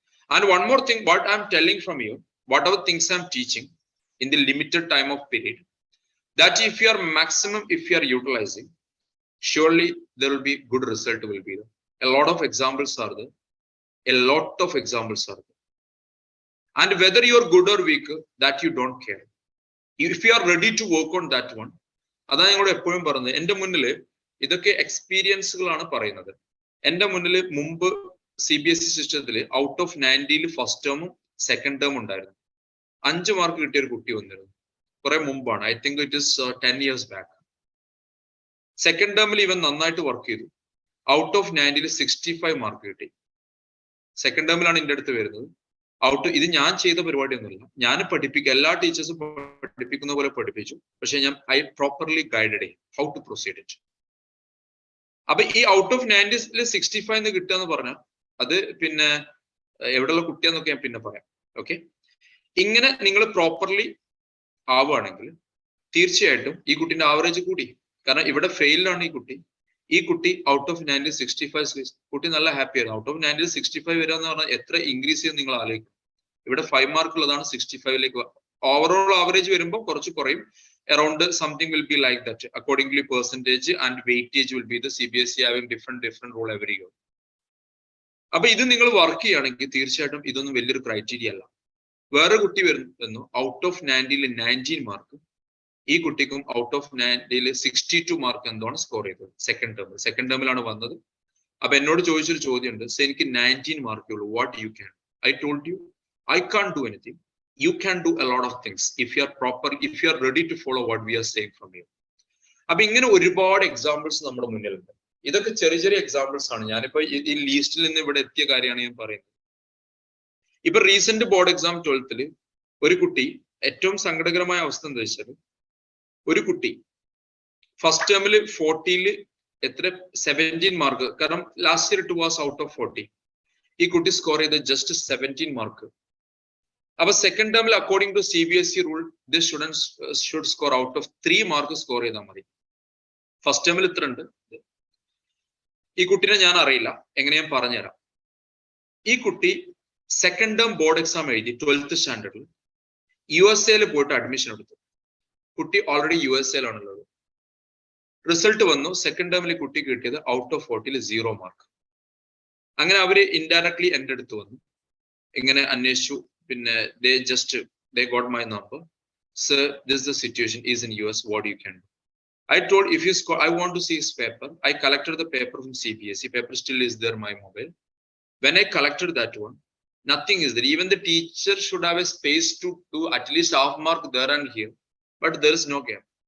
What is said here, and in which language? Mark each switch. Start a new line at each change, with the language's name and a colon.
English: And one more thing, what I'm telling from you, whatever things I'm teaching in the limited time of period, that if you are maximum, if you are utilizing, surely there will be good result will be there. A lot of examples are there. A lot of examples are there. And whether you are good or weak, that you don't care. If you are ready to work on that one,
Malayalam: അതാണ് ഞങ്ങളോട് എപ്പോഴും പറയുന്നത്. എൻ്റെ മുന്നിൽ ഇതൊക്കെ എക്സ്പീരിയൻസുകളാണ് പറയുന്നത്. എന്റെ മുന്നിൽ മുമ്പ് CBSE സിസ്റ്റത്തിൽ ഔട്ട് ഓഫ് 90 ഫസ്റ്റ് ടേമും സെക്കൻഡ് ടേമും ഉണ്ടായിരുന്നു. 5 മാർക്ക് കിട്ടിയ ഒരു കുട്ടി വന്നിരുന്നു. കുറെ മുമ്പാണ്,
English: I think it is 10 years back.
Malayalam: Second ടേമിൽ ഇവൻ നന്നായിട്ട് വർക്ക് ചെയ്തു. ഔട്ട് ഓഫ് 90 65 മാർക്ക് കിട്ടി. സെക്കൻഡ് ടേമിലാണ് എൻ്റെ അടുത്ത് വരുന്നത്. ഇത് ഞാൻ ചെയ്ത പരിപാടിയൊന്നുമില്ല, ഞാൻ പഠിപ്പിക്കുക, എല്ലാ ടീച്ചേഴ്സും പഠിപ്പിക്കുന്ന പോലെ പഠിപ്പിച്ചു. പക്ഷെ
English: I properly guided him how to proceed it.
Malayalam: അപ്പൊ ഈ ഔട്ട് ഓഫ് 90 65 എന്ന് കിട്ടുക എന്ന് പറഞ്ഞാൽ അത് പിന്നെ എവിടെയുള്ള കുട്ടിയാന്നൊക്കെ ഞാൻ പിന്നെ പറയാം. ഓക്കെ, ഇങ്ങനെ നിങ്ങൾ പ്രോപ്പർലി ആവുകയാണെങ്കിൽ തീർച്ചയായിട്ടും ഈ കുട്ടിന്റെ ആവറേജ് കൂടി. കാരണം ഇവിടെ ഫെയിലാണ് ഈ കുട്ടി ഔട്ട് ഓഫ് 90 65 കുട്ടി നല്ല ഹാപ്പി ആയിരുന്നു. ഔട്ട് ഓഫ് 90 65 വരിക എന്ന് പറഞ്ഞാൽ എത്ര ഇൻക്രീസ് ചെയ്യുന്ന നിങ്ങൾ ആലോചിക്കും. ഇവിടെ 5 മാർക്ക് ഉള്ളതാണ് 65ലേക്ക്. ഓവറോൾ ആവറേജ് വരുമ്പോൾ കുറച്ച് കുറയും.
English: Around something will be like that. Accordingly, percentage and weightage will be the CBSE having different rule every year.
Malayalam: അപ്പൊ ഇത് നിങ്ങൾ വർക്ക് ചെയ്യുകയാണെങ്കിൽ തീർച്ചയായിട്ടും ഇതൊന്നും വലിയൊരു ക്രൈറ്റീരിയ അല്ല. വേറെ കുട്ടി വരുന്നു ഔട്ട് ഓഫ് 90 19 മാർക്ക്. ഈ കുട്ടിക്കും ഔട്ട് ഓഫ് 90 62 മാർക്ക് എന്താണ് സ്കോർ ചെയ്തത് സെക്കൻഡ് ടേമിലാണ് വന്നത്. അപ്പൊ എന്നോട് ചോദിച്ചൊരു ചോദ്യമുണ്ട്, എനിക്ക് 19 മാർക്കേ ഉള്ളൂ,
English: What you can? I told you I can't do anything. You can do a lot of things if you are ready to follow what we are saying from you.
Malayalam: അപ്പൊ ഇങ്ങനെ ഒരുപാട് എക്സാമ്പിൾസ് നമ്മുടെ മുന്നിലുണ്ട്. ഇതൊക്കെ ചെറിയ ചെറിയ എക്സാമ്പിൾസ് ആണ്. ഞാനിപ്പോ ഈ ലീസ്റ്റിൽ നിന്ന് ഇവിടെ എത്തിയ കാര്യമാണ് ഞാൻ പറയുന്നത്. ഇപ്പൊ റീസെന്റ് ബോർഡ് എക്സാം 12th ഒരു കുട്ടി, ഏറ്റവും സങ്കടകരമായ അവസ്ഥ എന്താ വെച്ചാൽ, ഒരു കുട്ടി ഫസ്റ്റ് ടേമിൽ 40 എത്ര 17 മാർക്ക്, കാരണം
English: Last year it was out of 40.
Malayalam: ഈ കുട്ടി സ്കോർ ചെയ്ത് ജസ്റ്റ് 17 മാർക്ക്. അപ്പൊ സെക്കൻഡ് ടേമിൽ
English: according to CBSE rule this students should score out of 3 mark
Malayalam: score ചെയ്താൽ മതി. ഫസ്റ്റ് ടേമിൽ ഇത്ര ഉണ്ട്. ഈ കുട്ടീനെ ഞാൻ അറിയില്ല, എങ്ങനെ ഞാൻ പറഞ്ഞുതരാം. ഈ കുട്ടി സെക്കൻഡ് ടേം ബോർഡ് എക്സാം എഴുതി 12th സ്റ്റാൻഡേർഡിൽ USA പോയിട്ട് അഡ്മിഷൻ എടുത്തു. കുട്ടി ഓൾറെഡി USA ആണുള്ളത്. റിസൾട്ട് വന്നു, സെക്കൻഡ് ടേമിൽ കുട്ടി കിട്ടിയത് ഔട്ട് ഓഫ് 40 0 മാർക്ക്. അങ്ങനെ അവര് ഇൻഡയറക്ട്ലി എൻ്റെ അടുത്ത് വന്നു, ഇങ്ങനെ അന്വേഷിച്ചു. പിന്നെ
English: they got my number. Sir, this is the situation, is in US, what you can do? I told, if you score, I want to see his paper. I collected the paper from CBSE. Paper still is there, my mobile. When I collected that one, nothing is there. Even the teacher should have a space to do at least half mark there and here, but there is no gap.